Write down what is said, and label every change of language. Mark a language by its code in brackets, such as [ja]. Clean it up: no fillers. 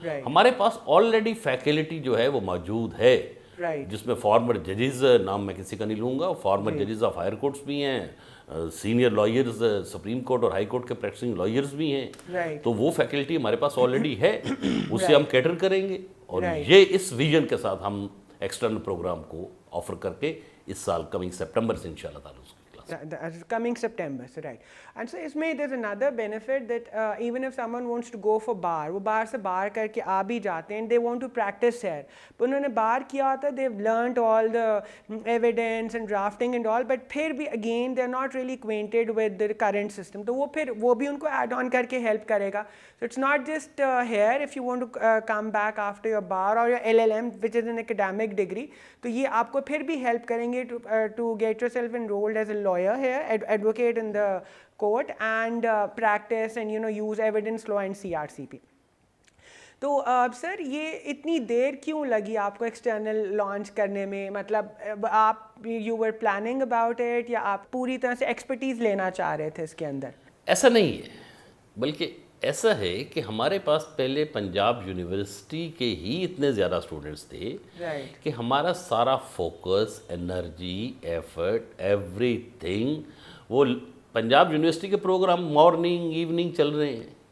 [ur] ہمارے پاس already faculty جو ہے وہ موجود ہے, جس میں فارمر ججز, نام میں کسی کا نہیں لوں گا, فارمر ججز آف ہائر کورٹس بھی ہیں, سینئر لائرز سپریم کورٹ اور ہائی کورٹ کے پریکٹسنگ لائرز بھی ہیں. تو وہ فیکلٹی ہمارے پاس آلریڈی ہے, اس سے ہم کیٹر کریں گے, اور یہ اس ویژن کے ساتھ ہم ایکسٹرنل پروگرام کو آفر کر کے اس سال کمنگ سپٹمبر سے انشاءاللہ تعالیٰ اس کی [en] coming September, so right. And so اس میں there's another benefit that even if someone wants to go for bar, وہ bar سے bar کر کے آ بھی جاتے ہیں, they want to practice here. but انہوں نے بار کیا ہوتا ہے, they've learnt all the evidence and drafting and all, but پھر بھی again they're not really acquainted with the current system. [ur] تو وہ پھر وہ بھی ان کو add on کر کے help کرے گا. [en] So it's not just here if you want to come back after your bar or your LLM, which is an academic degree. تو یہ آپ کو پھر بھی help کریں گے to get yourself enrolled as a lawyer here, advocate in the court, and practice and use evidence law and CRCP. [ur] تو سر یہ اتنی دیر کیوں لگی آپ کو ایکسٹرنل لانچ کرنے میں؟ مطلب آپ you were planning about it, یا آپ پوری طرح سے ایکسپرٹیز لینا چاہ رہے تھے اس کے اندر؟ ایسا نہیں ہے, بلکہ ایسا ہے کہ ہمارے پاس پہلے پنجاب یونیورسٹی کے ہی اتنے زیادہ اسٹوڈنٹس تھے کہ ہمارا سارا focus, energy, effort, every thing وہ پنجاب یونیورسٹی کے پروگرام مارننگ ایوننگ چل رہے ہیں.